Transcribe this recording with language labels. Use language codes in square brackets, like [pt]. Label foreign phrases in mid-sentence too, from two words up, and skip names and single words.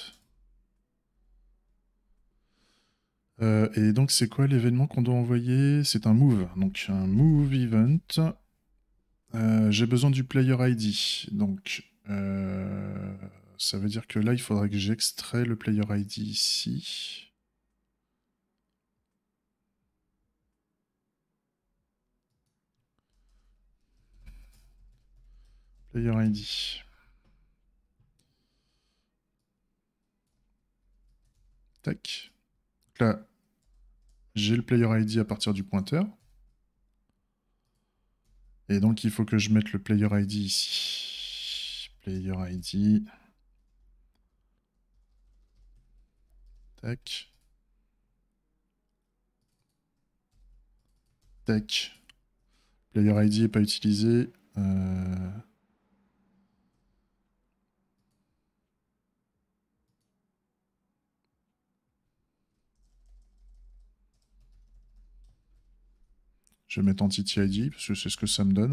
[fr] Et donc, c'est quoi l'événement qu'on doit envoyer? C'est un move. Donc, un [en] move event. [fr] J'ai besoin du [en] player ID. [fr] Donc, ça veut dire que là, il faudra que j'extrais le [en] player ID [fr] ici. [en] Player ID. [fr] Tac. Donc là, j'ai le [en] player ID [fr] à partir du pointeur. Et donc, il faut que je mette le [en] player ID [fr] ici. [en] Player ID. [fr] Tac. Tac. [en] Player ID [fr] n'est pas utilisé. Je vais mettre [en] Entity ID, [fr] parce que c'est ce que ça me donne.